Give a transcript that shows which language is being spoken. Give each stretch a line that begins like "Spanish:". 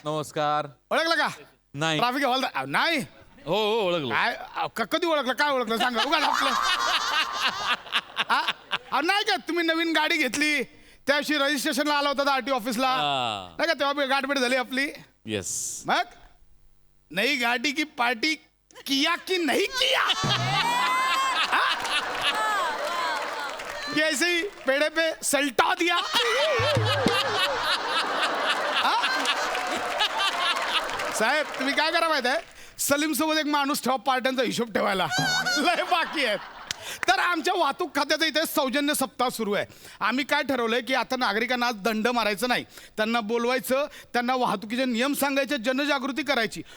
Marathi: नमस्कार. ओळखलं का? नाही. ट्रॅफिक हॉलदार नाही. हो हो ओळखलं. काय कधी ओळखलं? काय ओळखलं सांगा. उगा आपलं नाही का तुम्ही नवीन गाडी घेतली त्याशी रजिस्ट्रेशनला आला होता आरटी ऑफिसला नाही का? तेव्हा गाठभेट झाली आपली.
English: Yes.
Hindi: मग नई गाडी की पार्टी किया की नहीं किया? कि ऐसे ही पेड़े पे सल्टा दिया?
Marathi: साहेब तुम्ही काय करा माहित आहे? सलीम सोबत एक माणूस ठेवा पार्ट्यांचा हिशोब ठेवायला. लय बाकी आहे. तर आमच्या वाहतूक खात्याचा इथे सौजन्य सप्ताह सुरू आहे. आम्ही काय ठरवलंय की आता नागरिकांना आज दंड मारायचं नाही. त्यांना बोलवायचं, त्यांना वाहतुकीचे नियम सांगायचे, जनजागृती करायची.